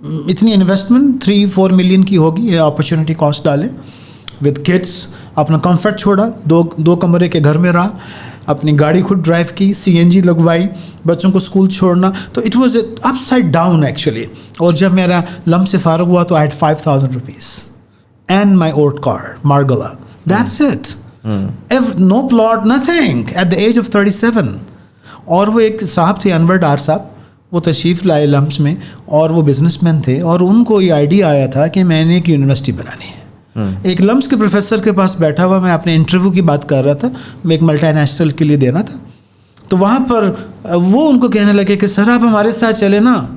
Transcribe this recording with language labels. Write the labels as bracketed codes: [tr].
[ur] اتنی investment 3-4 million کی ہوگی, اپرچونیٹی کاسٹ ڈالے, ود کڈس, اپنا کمفرٹ چھوڑا, 2 کمرے کے گھر میں رہا, اپنی گاڑی خود ڈرائیو کی, CNG لگوائی, بچوں کو اسکول چھوڑنا. [en] تو it was a upside down actually. [ur] اور جب میرا لمس سے فارغ ہوا تو [en] I had 5,000 rupees and my old car Margalla. That's it. No plot, nothing, at the age of 37. [ur] اور وہ ایک صاحب تھے, انور ڈار صاحب, وہ تشریف لائے لمس میں, اور وہ بزنس مین تھے, اور ان کو یہ آئیڈیا آیا تھا کہ میں نے ایک یونیورسٹی بنانی ہے. ایک لمس کے پروفیسر کے پاس بیٹھا ہوا, میں اپنے انٹرویو کی بات کر رہا تھا, میں ایک ملٹی نیشنل کے لیے دینا تھا. تو وہاں پر وہ ان کو کہنے لگے کہ سر آپ ہمارے ساتھ چلے نا,